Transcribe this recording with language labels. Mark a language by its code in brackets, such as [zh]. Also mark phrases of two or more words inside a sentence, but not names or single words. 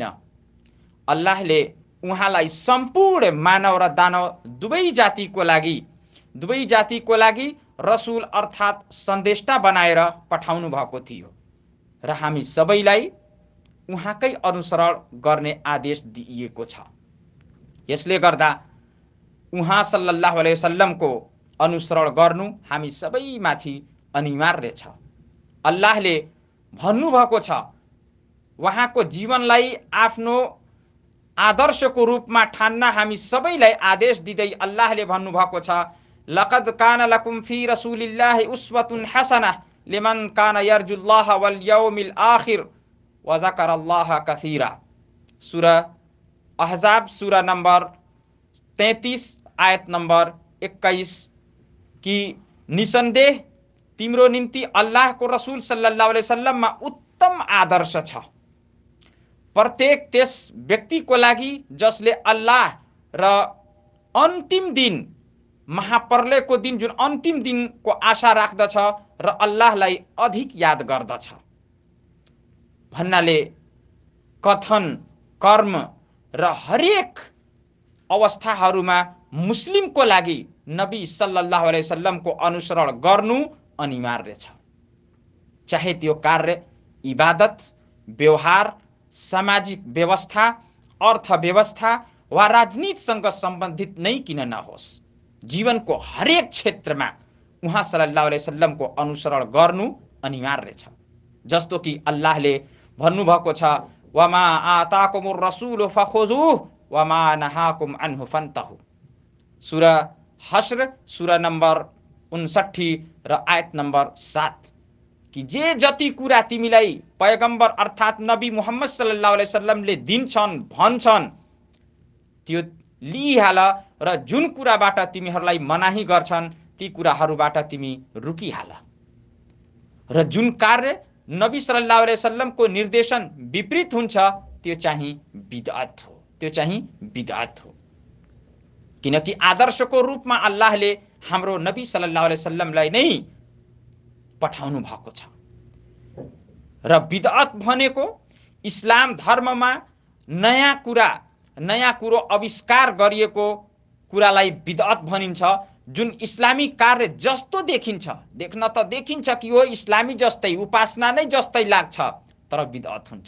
[ne] अल्लाहले उहाँलाई सम्पूर्ण मानव र दानव दुवै जातिको लागि रसुल अर्थात् सन्देष्टा बनाएर पठाउनु भएको थियो र हामी सबैलाई उहाँकै अनुसरण गर्ने आदेश दिइएको छ। यसले गर्दा उहाँ [ar] صلى الله عليه وسلم [ne] अनुसरण गर्नु हामी सबैमाथि अनिवार्य छ। अल्लाहले भन्नुभएको छ, उहाँको जीवनलाई आफ्नो आदर्शको रूपमा ठान्न हामी सबैलाई आदेश दिँदै अल्लाहले भन्नुभएको छ, [ar] لقد كان لكم في رسول الله أسوة حسنة لمن كان يرجو الله واليوم الآخر وذكر الله كثيرا. [ne] सूरा अहज़ाब सूरा नंबर 33 आयत नंबर 21 की निसन्देह तिम्रो निम्ति अल्लाहको रसूल [ar] صلى الله عليه وسلم [ne] उत्तम आदर्श छ। प्रत्येक त्यस व्यक्तिको लागि जसले अल्लाह र अन्तिम दिन महाप्रलयको दिन जुन अन्तिम दिनको आशा राख्दछ र अल्लाहलाई अधिक याद गर्दछ। भन्नाले कथन कर्म र हरेक अवस्थाहरूमा मुस्लिमको लागि नबी [ar] صلى الله عليه وسلم [ne] अनुसरण गर्नु अनिवार्य छ। चाहे त्यो कार्य इबादत, व्यवहार, सामाजिक व्यवस्था, अर्थव्यवस्था वा राजनीतिसँग सम्बन्धित नै किन नहोस्, जीवनको हरेक क्षेत्रमा उहाँ [ar] صلى الله عليه وسلم [ne] अनुसरण गर्नु अनिवार्य छ। जस्तो कि अल्लाहले भन्नुभएको छ, [ar] وما آتاكم الرسول فخذوه وما نهاكم عنه فانتهوا. [ne] सूरा हश्र सूरा नंबर 59 र आयत नंबर 7 कि जे जति कुरा तिमीलाई पैगम्बर अर्थात् नबी मुहम्मद [ar] صلى الله عليه وسلم [ne] दिन्छन् भन्छन् त्यो लिइहाल र जुन कुराबाट तिमीहरूलाई मनाही गर्छन् ती कुराहरूबाट तिमी रुकिहाल र जुन कार्य नबी [ar] صلى الله عليه وسلم [ne] निर्देशन विपरीत हुन्छ त्यो चाहिँ बिदअत हो। किनकि आदर्शको रूपमा अल्लाहले हाम्रो नबी [ar] صلى الله عليه وسلم [ne] नै पठाउनु भएको छ र बिदअत भनेको इस्लाम धर्ममा नयाँ कुरो आविष्कार गरिएको कुरालाई बिदअत भनिन्छ। जुन इस्लामी कार्य जस्तो देख्न त देखिन्छ कि हो इस्लामी जस्तै उपासना नै जस्तै लाग्छ तर बिदअत हुन्छ।